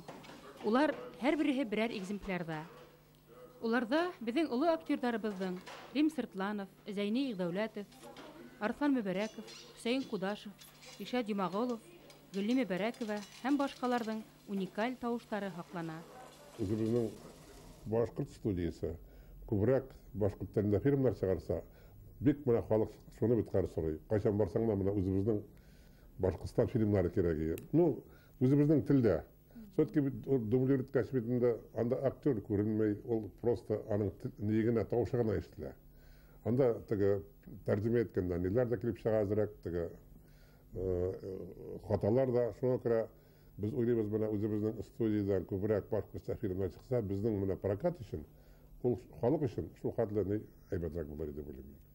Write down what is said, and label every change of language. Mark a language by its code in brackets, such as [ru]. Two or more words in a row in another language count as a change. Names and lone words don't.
[ba] Улар һәрберсе берәр экземплярда. Уларда безнең улы актердарыбызның Рим Сыртланов, Зәйни Игъдәүләтов, Арслан Мөбәрәков, Хусейн Кудашев, Ишат Юмагулов, Гөлли Мөбәрәкова һәм башкаларның уникаль тавышлары хаклана. Үзебезнең башкорт студиясе күбрәк башкорт телендә фильмнар чыгарса, бик менә халык шуны бит сорый. Кайчан барсаң да менә үзебезнең Башкортстан фильмнары кирәк. Ну, үзебезнең телдә. Все-таки дублер иткәч бит анда актер күренмәй, ул просто аның нигенә тавышы гына ишетелә. Анда теге тәрҗемә иткәндә ниләр дә килеп чыга азрак, теге хаталар да шуңа күрә без уйлыйбыз менә үзебезнең студиядан күбрәк башкортча фильмнар чыкса, безнең менә прокат өчен, ул халык өчен шул хәтле әйбәтрәк булыр дип уйлыйм.